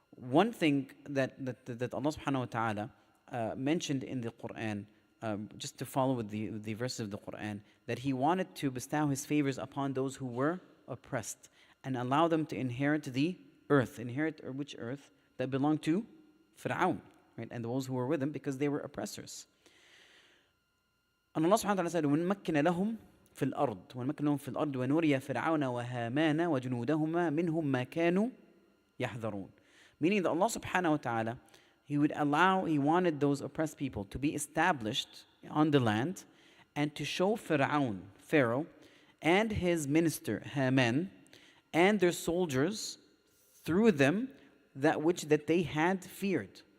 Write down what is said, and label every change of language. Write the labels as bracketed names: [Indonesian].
[English] One thing that Allah subhanahu wa ta'ala mentioned in the Quran, just to follow with the verses of the Quran, that He wanted to bestow His favors upon those who were oppressed and allow them to inherit the earth. Inherit which earth? That belonged to Fir'aun, right? And those who were with him because they were oppressors. And Allah subhanahu wa ta'ala said, [Arabic] وَنْمَكِّنَ لَهُمْ فِي الْأَرْضِ وَنْمَكِّنَ لَهُمْ فِي الْأَرْضِ وَنُرِيَ فِرْعَوْنَ وَهَامَانَ وَجُنُودَهُمَا مِنْهُمْ مَا كَانُوا يَحْذَرُونَ. [English] Meaning that Allah subhanahu wa ta'ala, He wanted those oppressed people to be established on the land and to show Pharaoh, and his minister, Haman, and their soldiers through them that which that they had feared.